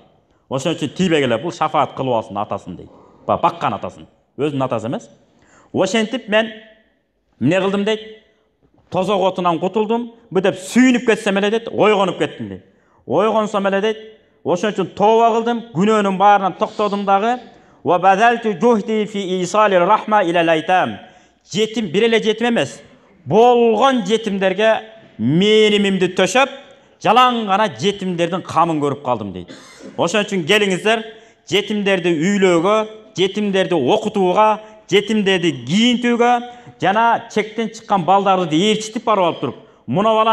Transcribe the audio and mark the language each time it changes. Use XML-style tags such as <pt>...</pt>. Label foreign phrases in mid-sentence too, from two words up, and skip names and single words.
<ky>Ошон үчүн тийбегиле бул шафаат кылып алсын атасын дейт. Баккан атасын. Өзүнүн атасы эмес. Ошентип мен эмне кылдым дейт? Тозок отунан кутулдум. Бу деп сүйүнүп кетсем эле дейт, ойгонуп кеттим дейт. Ойгонсом эле дейт, ошон үчүн тооба кылдым, күнөөнүн баарынан токтодум дагы.</ky> <ar>وبذلت جهدي في إيصال الرحمة إلى الأيتام.</ar> <ky>Жетим бир эле жетим эмес. Болгон жетимдерге мээримимди төшөп, жалаң гана жетимдердин камын көрүп калдым дейт. Ошон үчүн келиңиздер, жетимдерди үйлөөгө, жетимдерди окутууга, жетимдерди кийинтүүгө жана чектен чыккан балдарды ээрчитип барып алып туруп, муну баланы көрдүңбү?</ky>